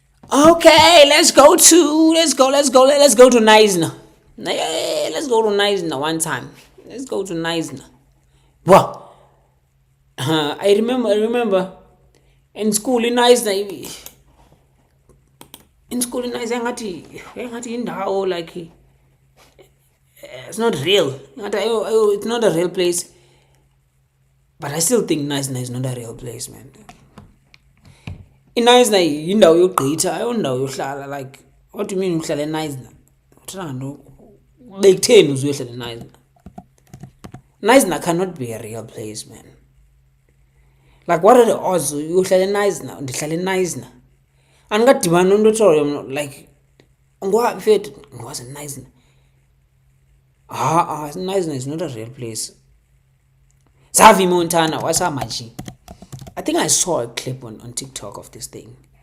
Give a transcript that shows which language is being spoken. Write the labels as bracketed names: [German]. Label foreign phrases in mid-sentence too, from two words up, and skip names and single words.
[English] Okay, let's go to Knysna. Let's go to Knysna one time. Let's go to Knysna. Wow. I remember in school in Knysna. In school in Knysna, [Xhosa] ngathi indawo [English] like it's not real. It's not a real place. But I still think Knysna is not a real place, man. [Xhosa] iNice yindawo yogqitha ayondawo yohlala. [English] Like, what do you mean [Xhosa] uhlala eNice? Uthando bekutheni uzohlala eNice? [English] Nice cannot be a real place, man. Like, what are the odds [Xhosa] uyohlala eNice ndihlala eNice? Andikadibani nomntu othiwa like ngowaphi fethu ngwazi eNice. [English] Nice is not a real place. Zavi Montana, what's up, Maji? I think I saw a clip on TikTok of this thing.